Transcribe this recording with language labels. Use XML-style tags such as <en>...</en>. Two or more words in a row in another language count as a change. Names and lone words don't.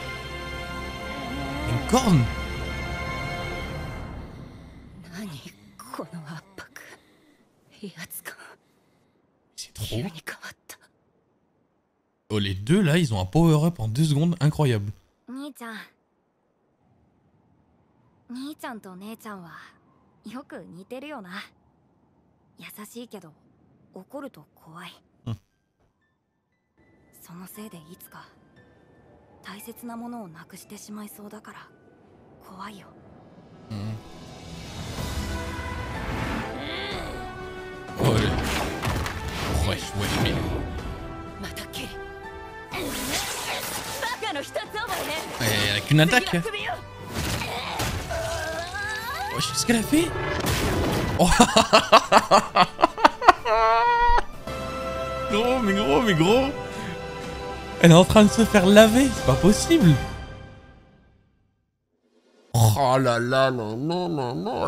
<fr>Une corne. C'est trop. Oh les deux là ils ont un</fr> <en>power up</en> <fr>en 2 secondes incroyable.</fr> <ja>兄ちゃんと姉ちゃんはよく似てるよな。優しいけど怒ると怖い。そのせいでいつか大切なものをなくしてしまいそうだから怖いよ。おい。おいしい。また切る。バカの一つ覚えね。</ja> <fr>Elle a qu'une attaque. Qu'est-ce qu'elle a fait? Oh. Gros, mais gros. Elle est en train de se faire laver, c'est pas possible. Oh là là, non.</fr>